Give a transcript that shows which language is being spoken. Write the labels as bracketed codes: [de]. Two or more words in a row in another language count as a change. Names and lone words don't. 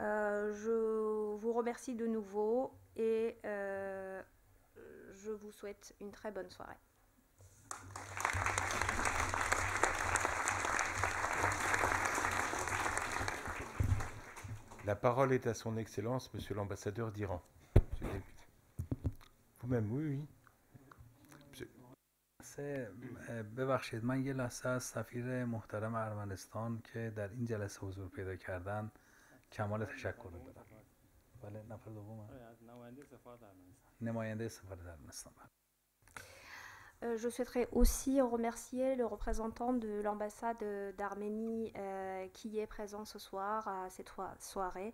[fr] Je vous remercie de nouveau et je vous souhaite une très bonne soirée. La parole est à son Excellence, Monsieur l'ambassadeur d'Iran. Monsieur le député. Vous-même, oui, oui. [fa] ببخشید من یه لحظه از سفیر محترم ارمنستان که در این جلسه حضور پیدا کردن کمال تشکر دارم. بله نفر دوم نماینده سفارت ارمنستان. [fr] Je souhaiterais aussi remercier le représentant de l'ambassade d'Arménie qui est présent ce soir à cette soirée.